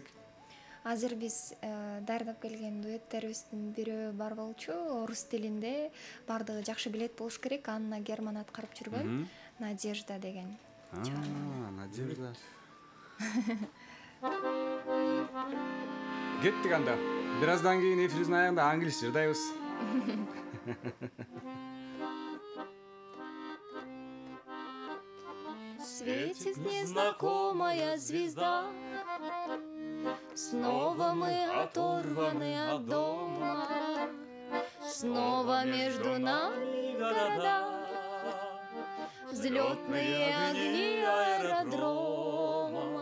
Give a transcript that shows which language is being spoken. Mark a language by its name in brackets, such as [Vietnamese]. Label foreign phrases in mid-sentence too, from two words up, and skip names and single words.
[Kyrgyz] Азыр биз даярдап келген дуэттерибиздин бирөө бар болчу, орус тилинде, бардыгы жакшы билет болуш керек. Анна Герман аткарып жүргөн Надежда деген чыгарма. Надежда. Кеттик анда. Бир аздан кийин эфирибиздин аягында англис жырдайбыз. [Russian] Светит незнакомая звезда, снова мы оторваны от дома, снова между нами города, взлетные огни аэродрома.